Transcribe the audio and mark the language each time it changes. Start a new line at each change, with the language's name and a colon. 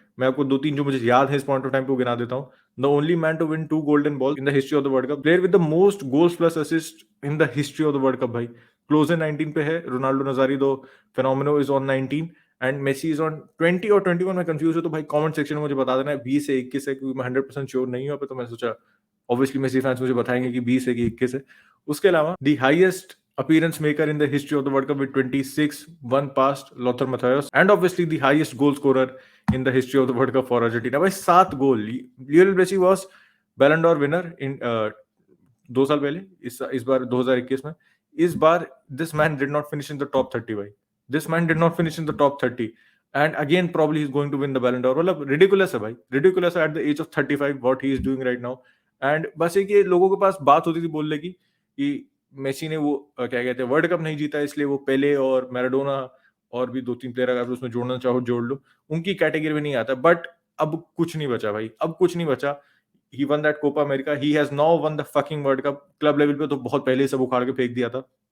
Hindi: मैं आपको 2-3 जो मुझे याद है इस पॉइंट ऑफ टाइम पे गिना देता हूँ।
English: The only man to win 2 golden ball in the history of the world cup, player with the most goals plus assist in the history of the world cup भाई। Close 19 पे है, Ronaldo Nazario Fenomeno is on 19 and Messi is on 20 और 21।
Hindi: मैं confuse हूं तो भाई comment section में मुझे बता देना है 20 है 21 है, क्योंकि मैं 100% श्योर नहीं हूं, तो मैं सोचा ऑब्वियसली मेसी फैंस मुझे बताएंगे कि 20 है कि 21 है।
English: उसके अलावा the highest appearance maker in the history of the World Cup with 26, one past Lothar Matthäus, and obviously the highest goal scorer in the history of the World Cup for Argentina by 7 goal. Lionel Messi was Ballon d'Or winner in
Hindi: 2 साल पहले, इस बार 2021 में। इस बार
English: this man did not finish in the top 30 भाई, this man did not finish in the top 30 and again probably he's going to win the Ballon d'Or। मतलब ridiculous है भाई, ridiculous at the age of 35 what he is doing right now।
Hindi: and बस एक ये लोगों के पास बात होती थी बोलने की कि मेसी ने वो क्या कहते हैं वर्ल्ड कप नहीं जीता इसलिए वो पेले और मैराडोना और भी 2-3 प्लेयर अगर उसमें जोड़ना चाहो जोड़ लो, उनकी कैटेगरी में नहीं आता। बट अब कुछ नहीं बचा भाई, अब कुछ नहीं बचा।
English: He won that Copa America, he has now won the fucking world cup.
Hindi: Club level पे तो बहुत पहले सब उखाड़ के फेंक दिया था,